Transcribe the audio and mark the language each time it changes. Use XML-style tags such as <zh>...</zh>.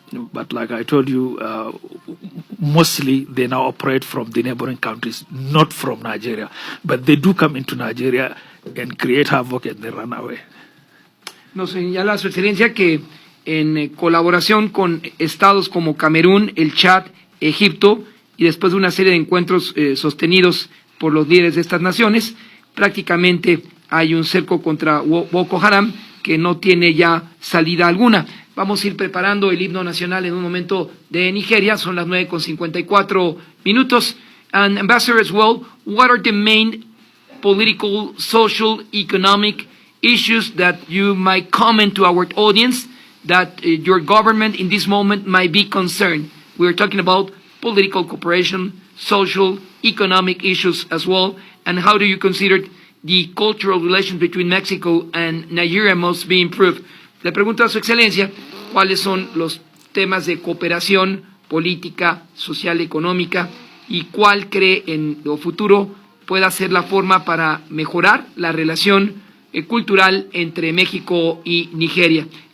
<en>But like I told you, mostly they now operate from the neighboring countries, not from Nigeria. But they do come into Nigeria and create havoc and they run away.</en> <es>Nos señala su excelencia que en colaboración con estados como Camerún, el Chad, Egipto, y después de una serie de encuentros sostenidos por los líderes de estas naciones, prácticamente hay un cerco contra Boko Haram que no tiene ya salida alguna. Vamos a ir preparando el himno nacional en un momento de Nigeria, son las 9:54.</es> <en>And Ambassador, as well, what are the main political, social, economic issues that you might comment to our audience that your government in this moment might be concerned? We're talking about political cooperation, social, economic issues as well, and how do you consider the cultural relations between Mexico and Nigeria must be improved?</en> <es>Le pregunto a su excelencia cuáles son los temas de cooperación política, social, económica y cuál cree en lo futuro pueda ser la forma para mejorar la relación cultural entre México y Nigeria.</es>